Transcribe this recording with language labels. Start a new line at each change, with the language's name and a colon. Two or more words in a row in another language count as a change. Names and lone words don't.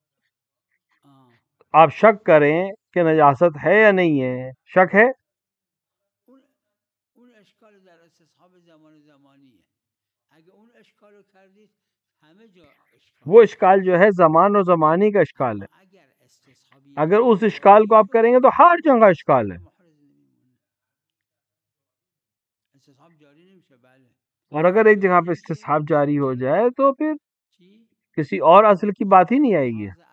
Urdu: آپ شک کریں کہ نجاست ہے یا نہیں ہے، شک ہے، وہ اشکال جو ہے زمان و زمانی کا اشکال ہے. اگر اس اشکال کو آپ کریں گے تو ہر جگہ اشکال ہے. اور اگر ایک جگہ پہ استصحاب جاری ہو جائے تو پھر کسی اور اصل کی بات ہی نہیں آئے گی.